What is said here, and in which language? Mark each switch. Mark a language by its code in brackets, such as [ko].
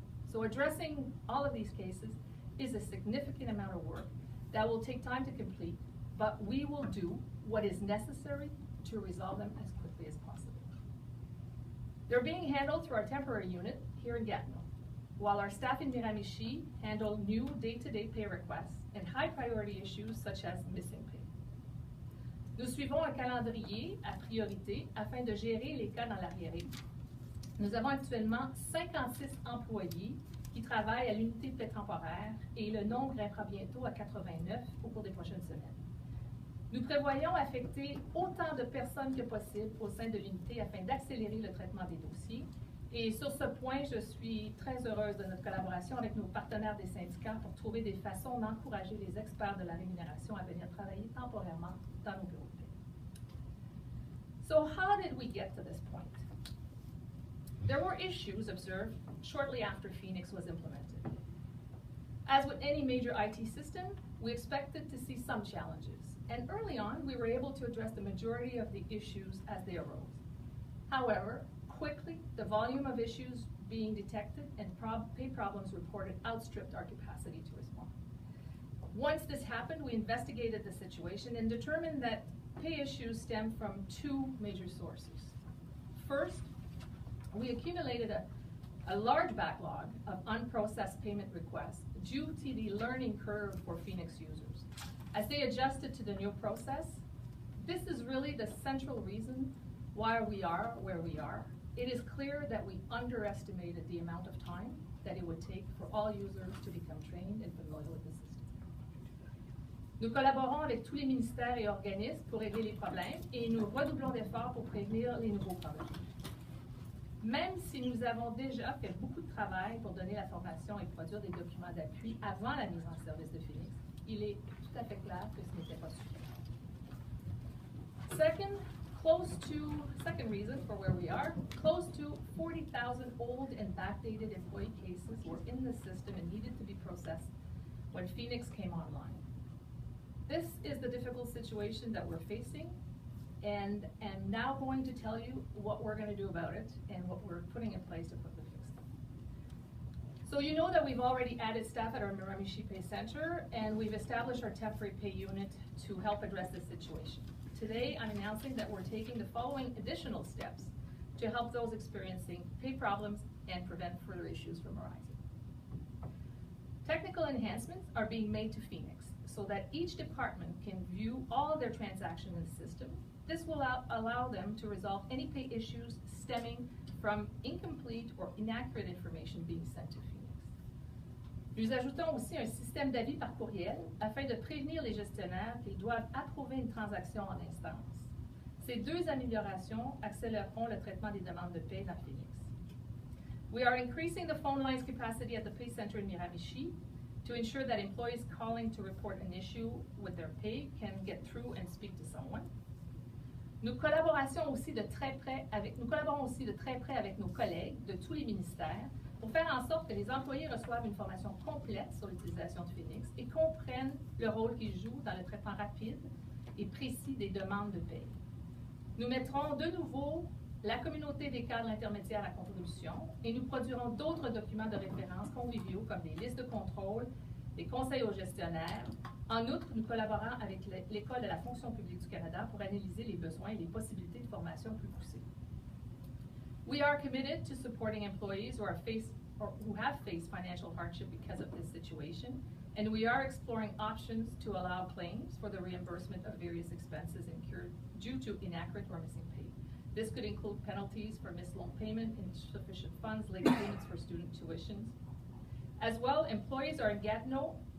[en] So addressing all of these cases is a significant amount of work that will take time to complete, but we will do what is necessary to resolve them as quickly as possible. They're being handled through our temporary unit here in Gatineau, while our staff in Miramichi handle new day-to-day pay requests and high-priority issues such as missing pay. [fr] Nous suivons un calendrier à priorité afin de gérer les cas dans l'arriéré. Nous avons actuellement 56 employés qui travaillent à l'unité de paie temporaire et le nombre grimpera bientôt à 89 au cours des prochaines semaines. Nous prévoyons affecter autant de personnes que possible au sein de l'unité afin d'accélérer le traitement des dossiers. Et sur ce point, je suis très heureuse de notre collaboration avec nos partenaires des syndicats pour trouver des façons d'encourager les experts de la rémunération à venir travailler temporairement dans nos bureaux de paie. [en] So how did we get to this point? There were issues observed shortly after Phoenix was implemented. As with any major IT system, we expected to see some challenges. And early on, we were able to address the majority of the issues as they arose. However, quickly, the volume of issues being detected and pay problems reported outstripped our capacity to respond. Once this happened, we investigated the situation and determined that pay issues stem from two major sources. First, we accumulated a large backlog of unprocessed payment requests due to the learning curve for Phoenix users. As they adjusted to the new process, this is really the central reason why we are where we are. It is clear that we underestimated the amount of time that it would take for all users to become trained and familiar with the system. [fr] Nous collaborons avec tous les ministères et organismes pour régler les problèmes et nous redoublons d'efforts pour prévenir les nouveaux problèmes. Même si nous avons déjà fait beaucoup de travail pour donner la formation et produire des documents d'appui avant la mise en service de Phoenix, il est tout à fait clair que ce n'était pas suffisant. [en] Second reason for where we are, close to 40,000 old and backdated employee cases were in the system and needed to be processed when Phoenix came online. This is the difficult situation that we're facing, and I'm now going to tell you what we're going to do about it and what we're putting in place to quickly fix it. So you know that we've already added staff at our Miramichi Pay Center, and we've established our temporary pay unit to help address this situation. Today, I'm announcing that we're taking the following additional steps to help those experiencing pay problems and prevent further issues from arising. Technical enhancements are being made to Phoenix so that each department can view all of their transactions in the system. This will allow them to resolve any pay issues stemming from incomplete or inaccurate information being sent to Phoenix. [fr] Nous ajoutons aussi un système d'avis par courriel afin de prévenir les gestionnaires qu'ils doivent approuver une transaction en instance. Ces deux améliorations accéléreront le traitement des demandes de paie dans Phoenix. [en] We are increasing the phone lines capacity at the Pay Center in Miramichi to ensure that employees calling to report an issue with their pay can get through and speak to someone. [fr] Nous collaborons aussi de très près avec nos collègues de tous les ministères pour faire en sorte que les employés reçoivent une formation complète sur l'utilisation de Phoenix et comprennent le rôle qu'ils jouent dans le traitement rapide et précis des demandes de paie. Nous mettrons de nouveau la communauté des cadres intermédiaires à contribution et nous produirons d'autres documents de référence conviviaux comme des listes de contrôle, des conseils aux gestionnaires. En outre, nous collaborons avec l'École de la fonction publique du Canada pour analyser les besoins et les possibilités de formation plus poussées. [en] We are committed to supporting employees who have faced financial hardship because of this situation, and we are exploring options to allow claims for the reimbursement of various expenses incurred due to inaccurate or missing pay. This could include penalties for missed loan payment, insufficient funds, late payments for student tuitions. As well, employees are in Gatineau